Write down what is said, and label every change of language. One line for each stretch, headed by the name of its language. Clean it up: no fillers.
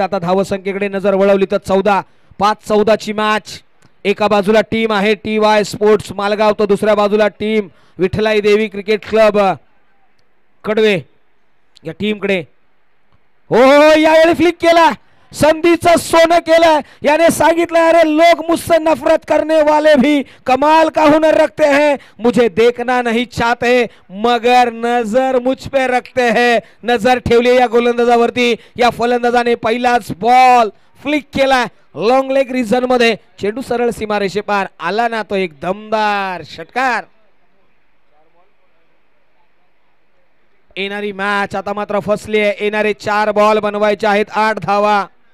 Marathi: आता धावसंख्येकडे नजर वळवली तर 14. 5-14 ची मॅच. एका बाजूला टीम आहे TY स्पोर्ट्स मालगाव, तर दुसऱ्या बाजूला टीम विठ्ठलाई देवी क्रिकेट क्लब कडवे. या टीमकडे हो यावेळी फ्लिक केला. संधीचं सोनं केलं. याने सांगितलं
Hindi: अरे लोग मुझसे नफरत करने वाले भी कमाल का हुनर रखते हैं, मुझे देखना नहीं चाहते मगर नजर मुझ पे रखते हैं.
Marathi: नजर ठेवली या गोलंदाजावरती. या फलंदाजाने पहिलाच बॉल फ्लिक केला. लॉंग लेग रिजन मध्ये चेंडू सरळ सीमारेषे पार आला ना, तो एक दमदार षटकार. येणारी मॅच आता मात्र फसली आहे. येणारे 4 बॉल बनवायचे आहेत. 8 धावा.